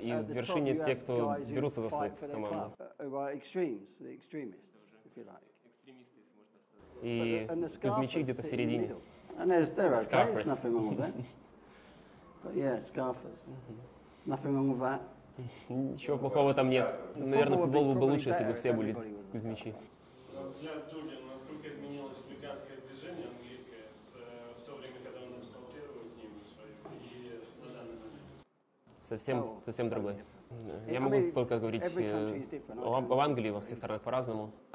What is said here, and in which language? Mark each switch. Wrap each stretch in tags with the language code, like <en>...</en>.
<ru>И в вершине те, кто берутся за свою команду.</ru> <en>Extremists, if you like.</en> <ru>И кузьмичи где-то в середине.</ru> <en>And they're okay, there's nothing wrong with that. But yeah, scarfers. Nothing wrong with that.</en> <ru>Ничего плохого там нет. Наверное, футбол был бы лучше, если бы все были кузьмичи. На взгляд Дуги, насколько изменилось хулиганское движение английское в то время, когда он написал первую книгу свою, и на данный момент? Совсем другой. Я могу только говорить об Англии, во всех странах по-разному.</ru>